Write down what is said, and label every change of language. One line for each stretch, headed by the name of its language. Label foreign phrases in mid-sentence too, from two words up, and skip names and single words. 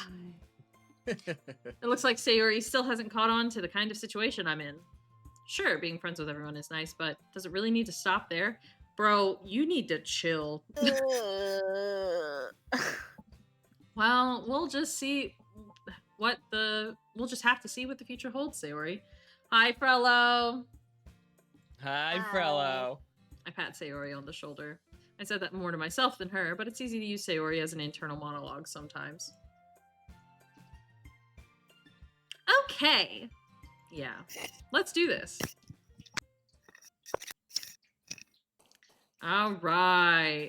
English: It looks like Sayori still hasn't caught on to the kind of situation I'm in. Sure, being friends with everyone is nice, but does it really need to stop there? Bro, you need to chill. Well, we'll just see we'll just have to see what the future holds, Sayori. Hi, Frello. Hi, Hi. Frello. I pat Sayori on the shoulder. I said that more to myself than her, but it's easy to use Sayori as an internal monologue sometimes. Okay. Yeah. Let's do this. All right.